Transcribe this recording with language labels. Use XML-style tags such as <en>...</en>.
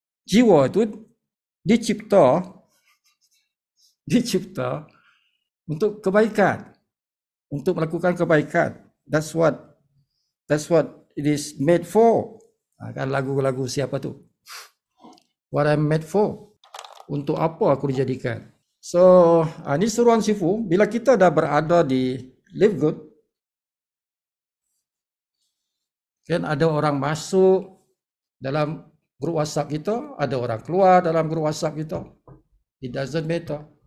<ms>Jiwa tu dicipta untuk kebaikan, untuk melakukan kebaikan.</ms> <en>That's what it is made for.</en> <ms>Kan lagu-lagu siapa tu?</ms> <en>What I'm made for.</en> <ms>Untuk apa aku dijadikan? So, ini seruan Sifu. Bila kita dah berada di Live Good, kan ada orang masuk dalam grup WhatsApp kita, ada orang keluar dalam grup WhatsApp kita.</ms> <en>It doesn't matter.</en>